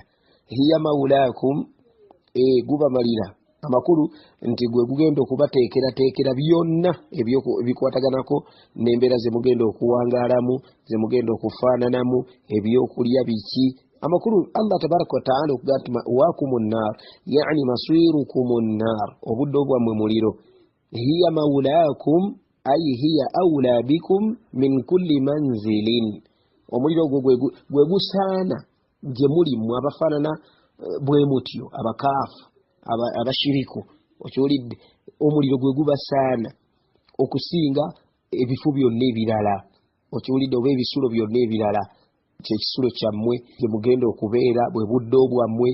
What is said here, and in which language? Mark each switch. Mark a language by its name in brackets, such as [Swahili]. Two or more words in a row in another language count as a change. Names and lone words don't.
[Arabic] هي مولاكم, [Ganda] gubamalira amakulu nti gwe gugenda okubateekerateekera byonna ebikwataganako n'embeera ze mugenda okuwangaalamu, ze mugenda okufaananamu, ebyokulya biki. Amakulu Allah [Arabic] تبارك وتعالى [Ganda] okugaa nti [Arabic] مأواكم النار يعني مصيركم النار, [Ganda] obuddo bwammwe muliro. [Arabic] هي مولاكم أي هي أولى بكم من كل منزل, [Ganda] omuliro ogwo gwe gusaana gye muli mmwe abafaanana bwe mutyo, abakaafu abashiriku, okiwulidde, omuliro gwe gubasaana okusinga ebifo byonna ebirala, okiwulidde, oba ebisulo byonna ebirala, kyekisulo kyammwe gye mugenda okubeera, bwe buddo bwammwe.